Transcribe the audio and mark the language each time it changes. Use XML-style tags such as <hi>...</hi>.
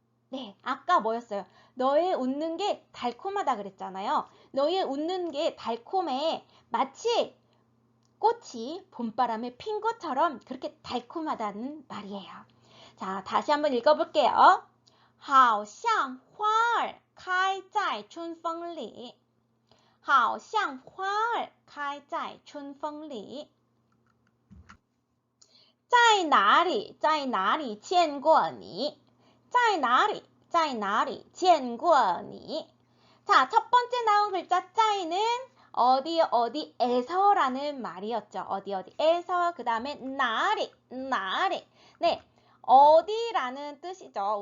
<ko>네, 아까 뭐였어요? 너의 웃는 게 달콤하다 그랬잖아요. 너의 웃는 게 달콤해. 마치 꽃이 봄바람에 핀 것처럼 그렇게 달콤하다는 말이에요. 자, 다시 한번 읽어볼게요.</ko> <zh>好像花儿开在春风里好像花儿开在春风里在哪里见过你在哪里在哪里见过你</zh> <ko>자, 첫 번째 나온 글자 짜이는 어디에서라는 말이었죠. 어디에서 그 다음에 나리. 네, 어디라는 뜻이죠.</ko>